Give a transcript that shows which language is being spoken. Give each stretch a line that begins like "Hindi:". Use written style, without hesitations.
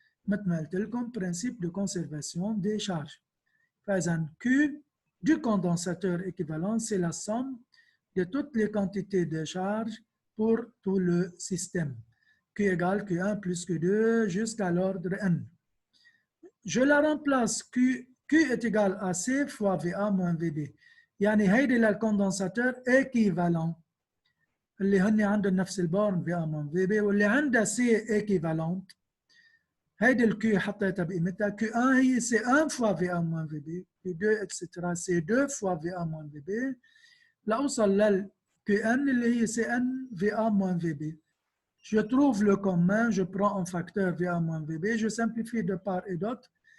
French: Maintenant, tel comme principe de conservation des charges. Faisant Q du condensateur équivalent, c'est la somme de toutes les quantités de charge pour tout le système. Q égale Q1 plus Q2 jusqu'à l'ordre N. Je la remplace, Q est égal à C fois VA moins VB.
Arabic: يعني هيدي للكوندنساتور équivalent اللي هن عندهم نفس البورن
French: VA moins VB
Arabic: واللي عندها
French: C équivalente.
Arabic: هيدي الكيو حطيتها بقيمتها
French: Q1 هي C1 fois VA moins VB, Q2 etc. C2 fois VA moins VB
Arabic: لأوصل لل
French: Qn اللي هي Cn VA moins VB. Je trouve le commun, je prends un facteur VA moins VB, je simplifie de part et d'autre.